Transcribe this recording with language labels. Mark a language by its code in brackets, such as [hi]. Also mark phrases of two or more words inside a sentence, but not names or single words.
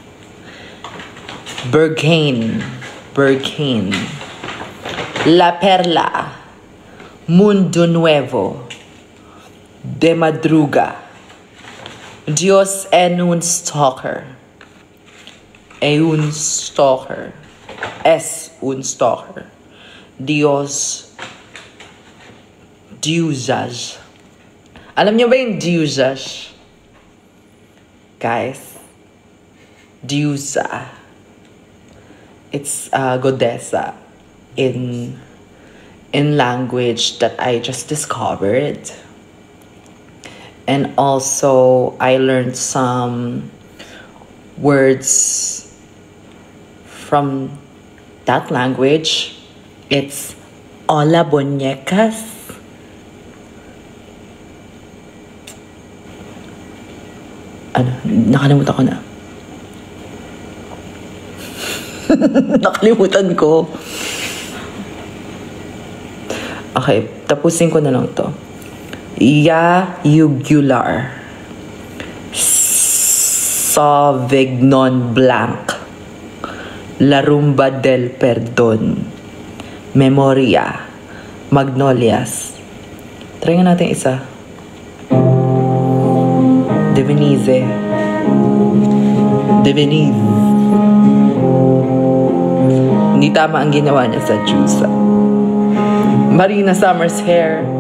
[es] Berghain. La Perla. Mundo Nuevo. De Madruga. Dios en un stalker. Es un stalker. Diusas. [tl] Alam niyo ba yung diusas? Guys. Diusa. [en] It's a goddessa in language that I just discovered. And also, I learned some words from that language. [tl] It's [es] hola bonecas. [tl] Nakalimutan ko na. Nakalimutan ko. Okay, tapusin ko na lang to. Yugular. Sauvignon Blanc. La Rumba del Perdón. Memoria. Magnolias. Try nga natin isa. Divinize. Hindi tama ang ginawa niya sa Jusa. Marina Summers hair.